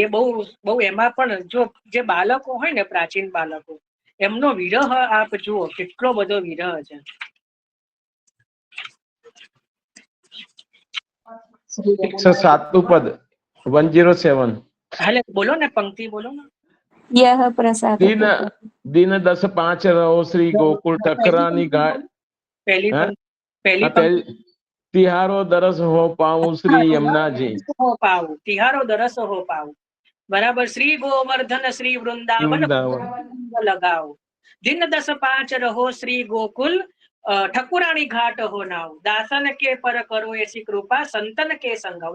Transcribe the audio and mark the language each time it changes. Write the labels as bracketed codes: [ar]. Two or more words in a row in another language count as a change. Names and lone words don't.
[gu] એ બહુ બહુ એમાં પણ જો જે બાળકો હોય ને, પ્રાચીન બાળકો, એમનો વિરહ આપ જુઓ, કેટલો બધો વિરહ છે. 107 પદ 107. હાલે બોલો ને, પંક્તિ બોલો ને. [hi] यह प्रसाद [bra] दिन 10-5 रहो श्री गोकुल ठकरानी घाट। [gu] પહેલી [bra] तिहारो दरस हो पाऊं श्री यमुनाजी. हो पाऊं, तिहारो दरस हो पाऊं. બરાબર. श्री गोवर्धन श्री वृंदावन लगावो, दिन 10-5 रहो श्री गोकुल ठकुरानी घाट हो नाव, दासन के पर करो ऐसी कृपा, संतन के संगाव.